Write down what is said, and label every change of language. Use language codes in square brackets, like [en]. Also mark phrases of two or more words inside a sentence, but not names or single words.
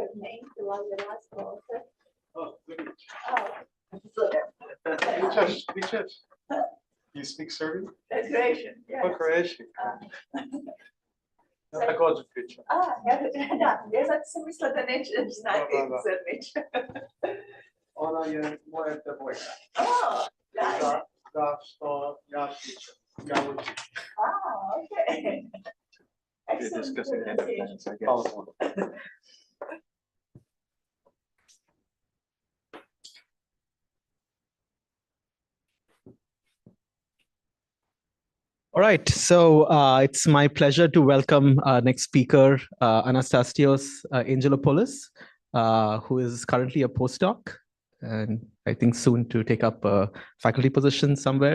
[en] name to one of the last quarter. Oh, good. Oh, You speak Serbian? Croatian, yes. Oh, Croatian. So- [hr] Također pričam. [sr] Ja sad sam mislila da neće znati Srbić. Ona je moja devojka. Da, što ja pričam. Ja učim. [en] Okay. Excellent pronunciation. Hvala puno. All right, so it's my pleasure to welcome our next speaker, Anastasios Angelopoulos, who is currently a postdoc and I think soon to take up a faculty position somewhere.